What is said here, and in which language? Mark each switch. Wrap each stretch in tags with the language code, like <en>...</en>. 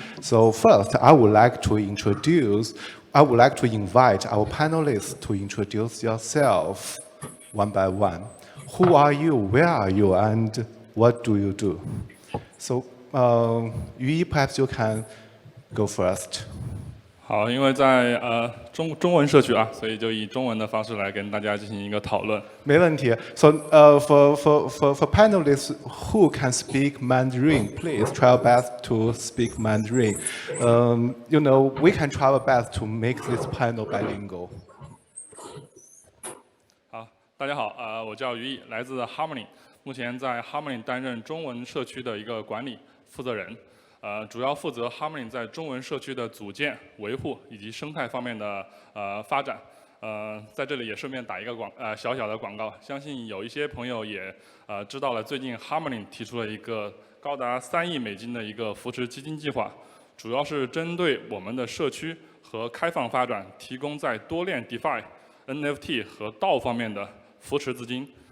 <en>So first, I would like to invite our panelists to introduce yourself one by one. Who are you, where are you, and what do you do? So, Yu, perhaps you can go first.</en> <zh>好，因为在中文社区啊，所以就以中文的方式来跟大家进行一个讨论。没问题。</zh> <en>So, for panelists who can speak Mandarin, please try our best to speak Mandarin. We can try our best to make this panel bilingual.</en> <zh>好，大家好，我叫于毅，来自 Harmony， 目前在 Harmony 担任中文社区的一个管理负责人。主要负责 Harmony 在中文社区的组建、维护以及生态方面的发展。在这里也顺便打一个小小的广告，相信有一些朋友也知道了，最近 Harmony 提出了一个高达3亿美金的一个扶持基金计划，主要是针对我们的社区和开放发展提供在多链 DeFi、NFT 和道方面的扶持资金。</zh>